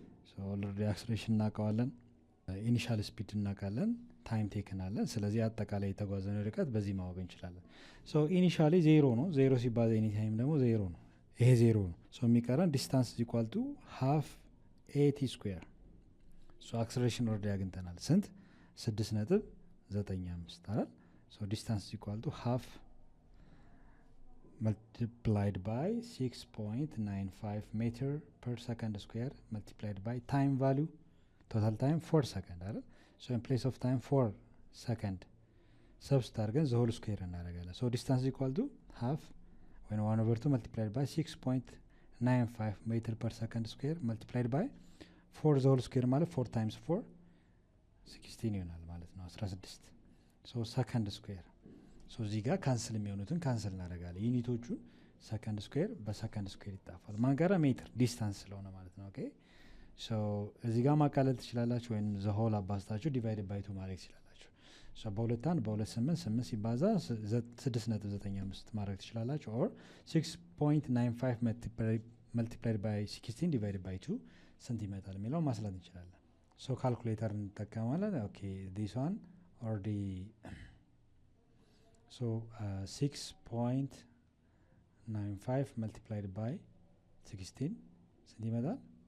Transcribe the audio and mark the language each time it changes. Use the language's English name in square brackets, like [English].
[Amharic] ሶ ኦልሬዲ አክሰለሬሽን እናውቀዋለን፣ ኢኒሻል ስፒድ እናውቃለን፣ ታይም ቴክን አለን። ስለዚህ አጠቃላይ የተጓዘን ርቀት በዚህ ማወቅ እንችላለን። ሶ ኢኒሻሊ 0 ነው። 0 ሲባዛ ኤኒ ታይም ደግሞ 0 ነው። ይሄ 0 ነው። ሶ የሚቀረን ዲስታንስ ኢኳል ቱ ሃፍ ኤቲ ስኩዌር። ሶ አክሰለሬሽን ኦልሬዲ አግኝተናል። ስንት? 6.95 አይደል? [English] ሶ ዲስታንስ ኢኳል ቱ ሃፍ multiplied by 6.95 meter per second square multiplied by time value total time 4 second [Amharic] አይደል? [English] so in place of time 4 second substitute [Amharic] አድርገን [English] the whole square [Amharic] እናደርጋለን። [English] so distance equal to half when 1/2 multiplied by 6.95 meter per second square multiplied by 4 the whole square ማለት 4 times 4 16 [Amharic] ይሆናል ማለት ነው [English] 16 so second square [Amharic] ሶ እዚህ ጋር ካንስል የሚሆኑትን ካንስል እናደርጋለን። ዩኒቶቹን ሰከንድ ስኩዌር በሰከንድ ስኩዌር ይጣፋል። ማን ጋራ? ሜትር ዲስታንስ ስለሆነ ማለት ነው። ኦኬ ሶ እዚህ ጋር ማቃለል ትችላላችሁ ወይም ዘ ሆል አባዝታችሁ ዲቫይድ ባይ 2 ማድረግ ትችላላችሁ። ሶ በ2 በ2 8 ሲባዛ 6.95 ማድረግ ትችላላችሁ። ኦር 6.95 መልቲፕላይድ ባይ 16 ዲቫይድ ባይ 2 ስንት ይመጣል የሚለው ማስላት እንችላለን። ሶ ካልኩሌተር እንጠቀማለን። ኦኬ ዲስ ዋን ኦልሬዲ [English] so 6.95 multiplied by 16 [Amharic] ስንት ይመጣል?